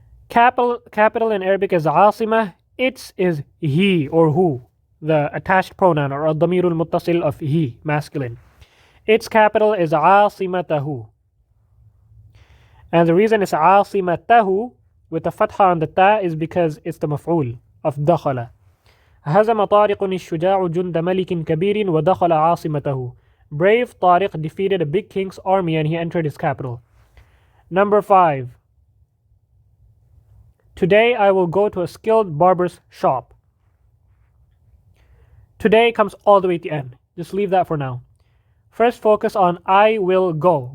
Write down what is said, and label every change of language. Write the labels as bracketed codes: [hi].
[en] Capital in Arabic is عاصمة. Its is he or who, the attached pronoun or [ar] الضمير المتصل [en] of he, masculine. Its capital is عاصمته. And the reason it's عاصمته with the fatha on the ta is because it's the maf'ul of دخل. [ar] هزم طارق الشجاع جند ملك كبير ودخل عاصمته. [en] Brave Tariq defeated a big king's army and he entered his capital. Number 5. Today I will go to a skilled barber's shop. Today comes all the way at the end. Just leave that for now. First focus on I will go.